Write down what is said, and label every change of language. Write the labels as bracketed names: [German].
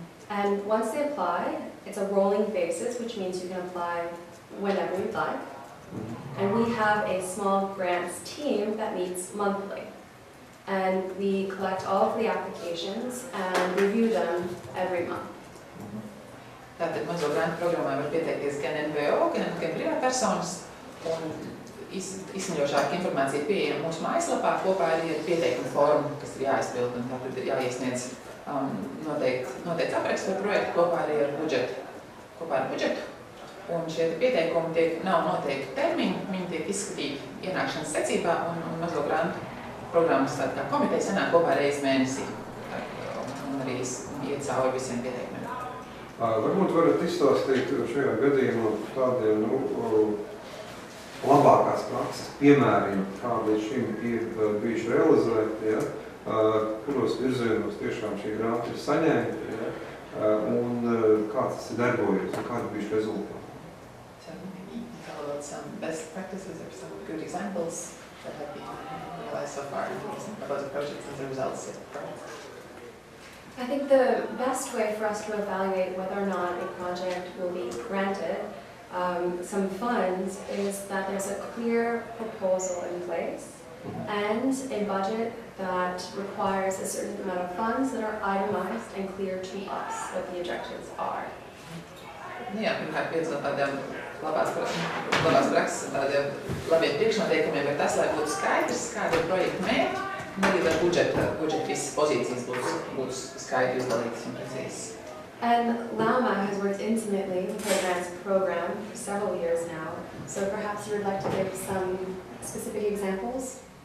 [English] And once they apply, it's a rolling basis, which means you can apply whenever you'd like. And we have a small grants team that meets monthly. And we collect all of the applications and review them every month. [Latvian] Tātad mazo grantu programmā var pieteikties gan NVO, gan privātpersonas, un izsmeļošāka informācija pieejama mūsu mājaslapā, kopā arī ir pieteikuma forma, kas ir jāizpild, un tātad ir jāiesniedz noteikts apraksts par projektu kopā arī ar budžetu. Un šie pieteikumi nav noteikti termiņi, viņi tiek izskatīti ienākšanas secībā, un mazo grantu programmas tāda kā komiteja sanāk kopā reizi mēnesī, un arī iet cauri visiem pieteikumiem. Varbūt varat izstāstīt šajā gadījumā tādiem, labākās prakses piemēriem, kādi līdz šim ir bijuši realizēti, ja, kuros virzienos tiešām šī grāmata ir saņemta, ja, un kā tas ir darbojies un kādi bijuši rezultāti. [English] So maybe tell about some best practices or some good examples that have been realized so far about the project and the results of the project. I think the best way for us to evaluate whether or not a project will be granted some funds is that there's a clear proposal in place and a budget that requires a certain amount of funds that are itemized and clear to us what the objectives are. [Latvian] Jā, pirmkārt piedzīvot tādiem labās prakses un tādiem labiem priekšnoteikumiem, bet tas, lai būtu skaidrs, kāda ir projekta mērķi, un arī lai budžeta visas pozīcijas būtu skaidri izdalītas un precīzas. [English] And Lauma has worked intimately with her grants program for several years now, so perhaps you would like to give some specific examples?